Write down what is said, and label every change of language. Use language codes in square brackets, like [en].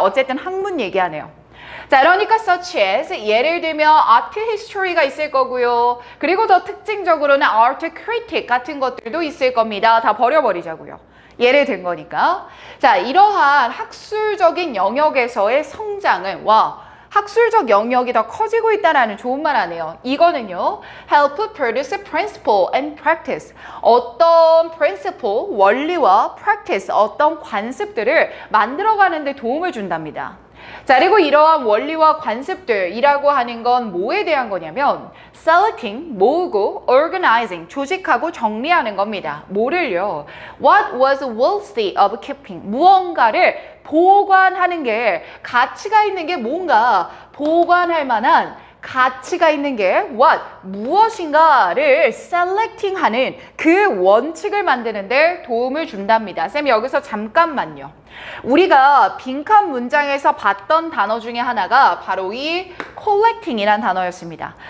[ko] 어쨌든 학문 얘기하네요. 자, 그러니까 [en] such as, [ko] 예를 들면 art history가 있을 거고요. 그리고 더 특징적으로는 art critic 같은 것들도 있을 겁니다. 다 버려버리자고요. 예를 든 거니까. 자, 이러한 학술적인 영역에서의 성장은, 와, 학술적 영역이 더 커지고 있다는 좋은 말 하네요. [en] 이거는요, help produce principle and practice. [ko] 어떤 principle, 원리와 practice, 어떤 관습들을 만들어가는 데 도움을 준답니다. 자, 그리고 이러한 원리와 관습들이라고 하는 건 뭐에 대한 거냐면 selecting, 모으고, organizing, 조직하고 정리하는 겁니다. 뭐를요? [en] What was worthy of keeping? [ko] 무언가를 보관하는 게, 가치가 있는 게 뭔가, 보관할 만한 가치가 있는 게 what? 무엇인가를 selecting 하는 그 원칙을 만드는 데 도움을 준답니다. 쌤, 여기서 잠깐만요. 우리가 빈칸 문장에서 봤던 단어 중에 하나가 바로 이 collecting이란 단어였습니다.